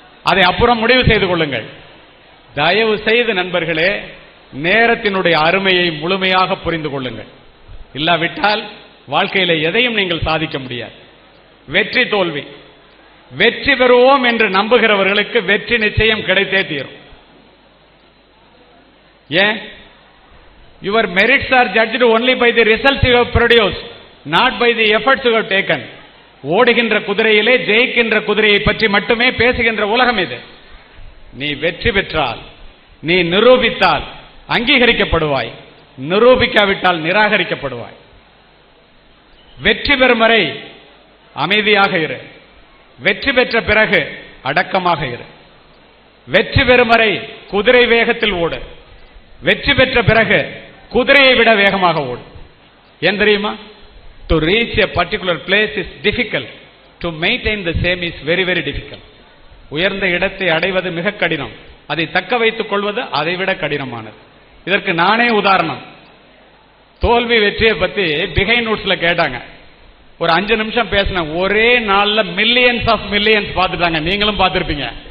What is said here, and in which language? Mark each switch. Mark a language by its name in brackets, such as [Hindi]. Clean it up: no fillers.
[Tamil] அதை அப்புறம் முடிவு செய்து கொள்ளுங்கள். தயவு செய்து நண்பர்களே, நேரத்தினுடைய அருமையை முழுமையாக புரிந்து கொள்ளுங்கள். இல்லாவிட்டால் வாழ்க்கையில எதையும் நீங்கள் சாதிக்க முடியாது. வெற்றி தோல்வி, வெற்றி பெறுவோம் என்று நம்புகிறவர்களுக்கு வெற்றி நிச்சயம் கிடைத்தே தீரும். ஏன்? [English] Your merits are judged only by the results you have produced, not by the efforts you have taken. [Tamil] ஓடுகின்ற குதிரையிலே ஜெயிக்கின்ற குதிரையை பற்றி மட்டுமே பேசுகின்ற உலகம் இது. நீ வெற்றி பெற்றால், நீ நிரூபித்தால் அங்கீகரிக்கப்படுவாய், நிரூபிக்காவிட்டால் நிராகரிக்கப்படுவாய். வெற்றி பெறும் வரை அமைதியாக இரு, வெற்றி பெற்ற பிறகு அடக்கமாக இரு. வெற்றி பெறும் வரை குதிரை வேகத்தில் ஓடு, வெற்றி பெற்ற பிறகு குதிரையை விட வேகமாக ஓடு. ஏன் தெரியுமா? [English] To reach a particular place is difficult, to maintain the same is very very difficult. [Tamil] உயர்ந்த இடத்தை அடைவது மிக கடினம், அதை தக்க வைத்துக் கொள்வது அதை விட கடினமானது. இதற்கு நானே உதாரணம். தோல்வி வெற்றியை பத்தி பிஹைண்ட் நோட்ஸ்ல கேட்டாங்க. ஒரு 5 நிமிஷம் பேசின, ஒரே நாள்ல மில்லியன்ஸ் ஆஃப் மில்லியன்ஸ் பார்த்துட்டாங்க. நீங்களும் பார்த்திருப்பீங்க.